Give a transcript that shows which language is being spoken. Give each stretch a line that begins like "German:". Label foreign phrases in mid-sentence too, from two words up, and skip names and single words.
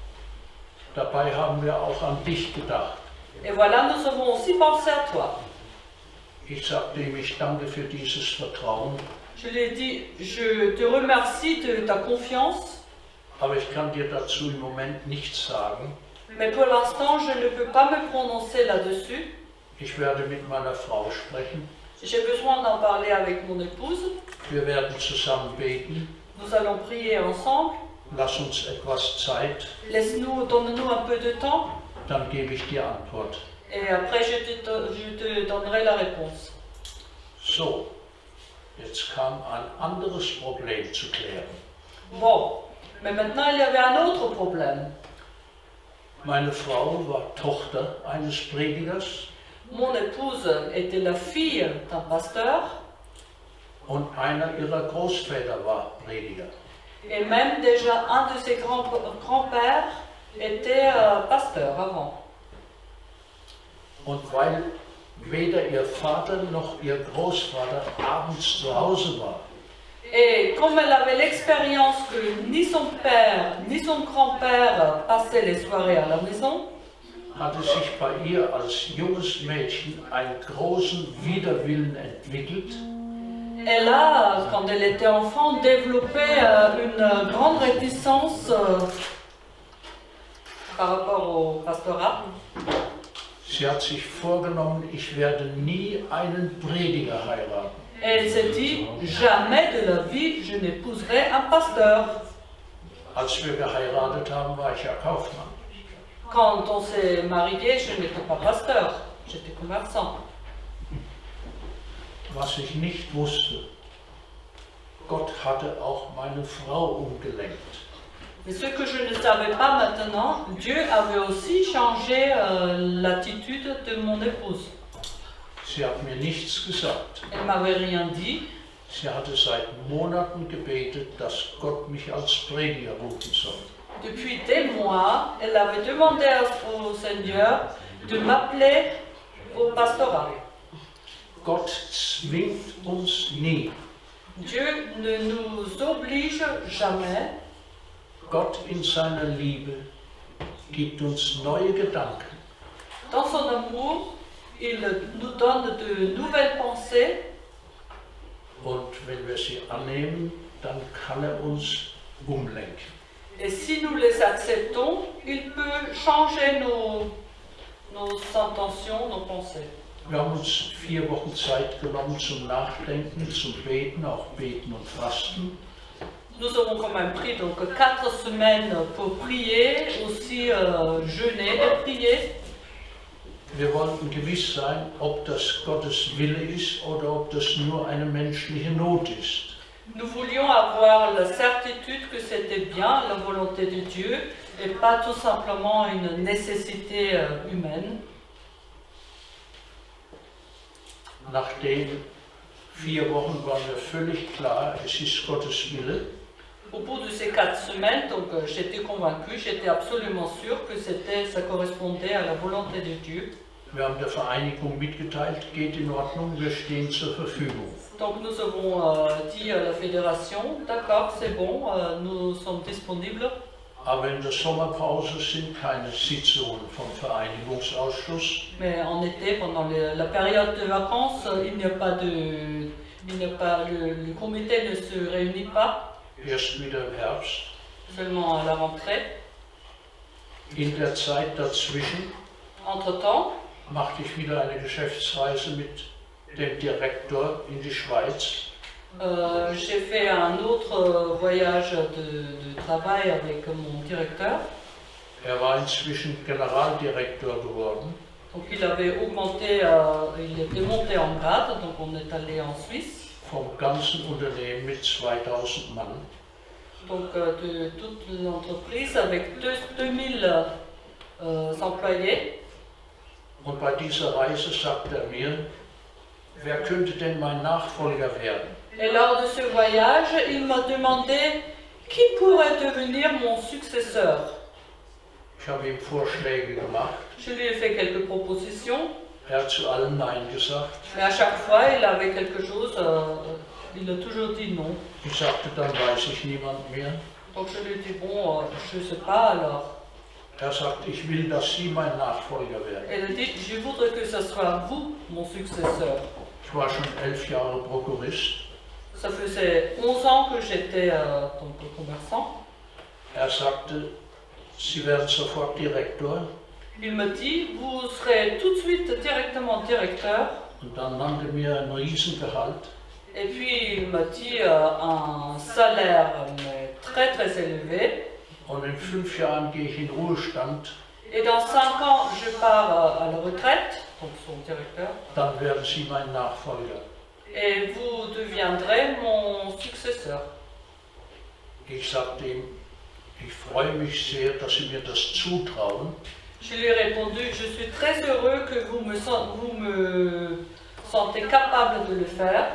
German: Dabei haben wir auch an dich gedacht.
French: Et voilà, nous avons aussi pensé à toi.
German: Ich sagte ihm, ich danke für dieses Vertrauen,
French: Je lui ai dit, je te remercie de ta confiance,
German: aber ich kann dir dazu im Moment nichts sagen.
French: mais pour l'instant, je ne peux pas me prononcer là-dessus.
German: Ich werde mit meiner Frau sprechen.
French: J'ai besoin d'en parler avec mon épouse.
German: Wir werden zusammen beten.
French: Nous allons prier ensemble.
German: Lass uns etwas Zeit,
French: Donne-nous un peu de temps.
German: dann gebe ich dir Antwort.
French: Et après, je te donnerai la réponse.
German: So, jetzt kam ein anderes Problem zu klären.
French: Bon, mais maintenant, il y avait un autre problème.
German: Meine Frau war Tochter eines Predigers
French: Mon épouse était la fille d'un pasteur
German: und einer ihrer Großväter war Prediger.
French: et même déjà un de ses grands-pères était pasteur avant.
German: Und weil weder ihr Vater noch ihr Großvater abends zu Hause war,
French: Et comme elle avait l'expérience que ni son père ni son grand-père passaient les soirées à la maison,
German: hatte sich bei ihr als junges Mädchen einen großen Widerwillen entwickelt,
French: elle a, quand elle était enfant, développé une grande réticence par rapport au pastorat.
German: sie hat sich vorgenommen, ich werde nie einen Prediger heiraten.
French: Et elle s'est dit, jamais de la vie je n'épouserai un pasteur.
German: Als wir geheiratet haben, war ich ja Kaufmann.
French: Quand on s'est marié, je n'étais pas pasteur, j'étais commerçant.
German: Was ich nicht wusste, Gott hatte auch meine Frau umgelenkt.
French: Mais ce que je ne savais pas maintenant, Dieu avait aussi changé l'attitude de mon épouse.
German: Sie hat mir nichts gesagt.
French: Elle m'avait rien dit.
German: Sie hatte seit Monaten gebetet, dass Gott mich als Prediger rufen soll.
French: Depuis des mois, elle avait demandé au Seigneur de m'appeler au pastorat.
German: Gott zwingt uns nie.
French: Dieu ne nous oblige jamais.
German: Gott in seiner Liebe gibt uns neue Gedanken.
French: Dans son amour, il nous donne de nouvelles pensées.
German: Und wenn wir sie annehmen, dann kann er uns umlenken.
French: Et si nous les acceptons, il peut changer nos intentions, nos pensées.
German: Wir haben uns 4 Wochen Zeit genommen zum Nachdenken, zum Beten, auch Beten und Fasten.
French: Nous avons quand même pris donc 4 semaines pour prier, aussi jeûner et prier.
German: Wir wollten gewiss sein, ob das Gottes Wille ist oder ob das nur eine menschliche Not ist.
French: Nous voulions avoir la certitude que c'était bien la volonté de Dieu et pas tout simplement une nécessité humaine.
German: Nach den 4 Wochen war mir völlig klar, es ist Gottes Wille.
French: Au bout de ces 4 semaines, donc j'étais convaincue, j'étais absolument sûre que ça correspondait à la volonté de Dieu.
German: Wir haben der Vereinigung mitgeteilt, geht in Ordnung, wir stehen zur Verfügung.
French: Donc nous avons dit à la fédération, d'accord, c'est bon, nous sommes disponibles.
German: Aber in der Sommerpause sind keine Sitzungen vom Vereinigungsausschuss.
French: Mais en été, pendant la période de vacances, le comité ne se réunit pas,
German: Erst wieder im Herbst.
French: seulement à la rentrée.
German: In der Zeit dazwischen
French: Entre-temps,
German: machte ich wieder eine Geschäftsreise mit dem Direktor in die Schweiz.
French: j'ai fait un autre voyage de travail avec mon directeur.
German: Er war inzwischen Generaldirektor geworden.
French: Donc il avait augmenté, il était monté en grade, donc on est allé en Suisse.
German: Vom ganzen Unternehmen mit 2000 Mann.
French: Donc de toute l'entreprise avec 2000 employés.
German: Und bei dieser Reise sagte er mir, wer könnte denn mein Nachfolger werden?
French: Et lors de ce voyage, il m'a demandé qui pourrait devenir mon successeur.
German: Ich habe ihm Vorschläge gemacht.
French: Je lui ai fait quelques propositions,
German: Er hat zu allem Nein gesagt.
French: mais à chaque fois, il avait quelque chose, il a toujours dit non.
German: Ich sagte, dann weiß ich niemand mehr.
French: Donc je lui ai dit, bon, je ne sais pas alors.
German: Er sagt, ich will, dass Sie mein Nachfolger werden.
French: Elle a dit, je voudrais que ce soit vous, mon successeur.
German: Ich war schon 11 Jahre Prokurist.
French: Ça faisait 11 ans que j'étais donc commerçant.
German: Er sagte, Sie werden sofort Direktor.
French: Il me dit, vous serez tout de suite directement directeur.
German: Und dann nannte mir ein Riesengehalt.
French: Et puis il m'a dit un salaire mais très très élevé.
German: Und in 5 Jahren gehe ich in Ruhestand.
French: Et dans 5 ans, je pars à la retraite, donc son directeur.
German: Dann werden Sie mein Nachfolger.
French: Et vous deviendrez mon successeur.
German: Ich sagte ihm, Ich freue mich sehr, dass Sie mir das zutrauen,
French: Je lui ai répondu, je suis très heureux que vous me sentez capable de le faire,